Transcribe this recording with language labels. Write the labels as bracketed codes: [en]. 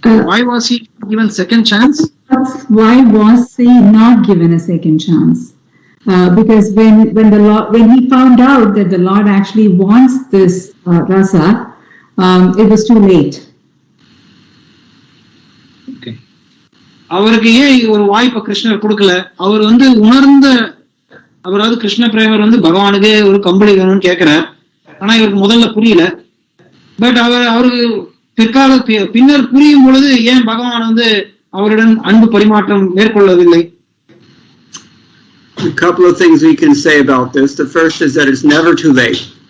[en] Why was he given second chance? Why was he not given a second chance? Because when he found out that the Lord actually wants this rasa, it was too late. Okay. [ta] அவருக்கு ஏன் ஒரு வாய்ப்பை கிருஷ்ணர் கொடுக்கல? அவர் உணர்ந்த அவராது Krishna primer பகவானுக்கு ஒரு கம்பளி வேணும்னு கேட்கிறார். ஆனா இவருக்கு முதல்ல புரியல. பட் அவருக்கு பின்னர் புரியும் பொழுது ஏன் பகவான் அவருடன் அன்பு பரிமாற்றம் மேற்கொள்ளவில்லை? [en] A couple of things we can say about this. The first is that it's never too late.